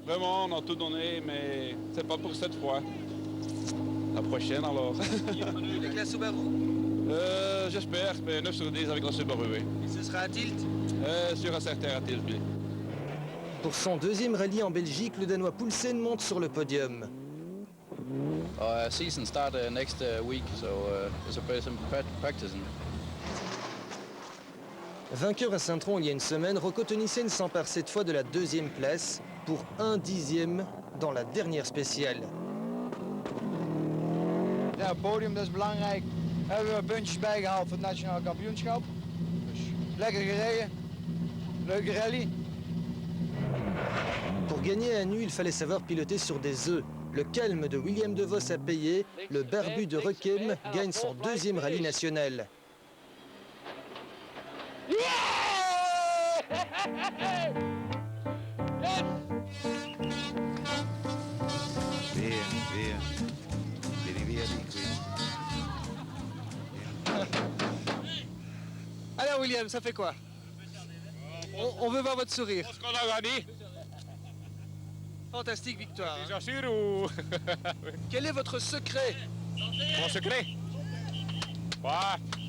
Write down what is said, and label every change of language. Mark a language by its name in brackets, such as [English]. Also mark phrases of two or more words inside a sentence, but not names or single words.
[French] Vraiment, on a tout donné, mais c'est pas pour cette fois. La prochaine alors. Avec la Subaru? J'espère, mais 9 sur 10 avec la Subaru, oui. Et ce sera à Tilt? Sur un certain à Tilt, oui. Pour son 2e rallye en Belgique, le Danois Poulsen monte sur le podium. [English] Season start next week, so there's a bit of practicing. [French] Vainqueur à Saint-Tron il y a une semaine, Rocco Tonissen s'empare cette fois de la 2e place pour 1/10 dans la dernière spéciale. [Dutch] Ja, het podium, dat is belangrijk. Hebben we puntjes bijgehaald voor het nationale kampioenschap. Dus lekker gereden. Leuke rally. [French] Pour gagner à Nu, il fallait savoir piloter sur des œufs. Le calme de William De Vos a payé. Le barbu de Requiem gagne son 2e rallye national. [Italian] Via, via. Vieni via di qui. [French] Alors William, ça fait quoi? On veut voir votre sourire. Est-ce qu'on a gagné? Fantastique victoire. Bien sûr ou... Quel est votre secret? Mon secret? Ouais.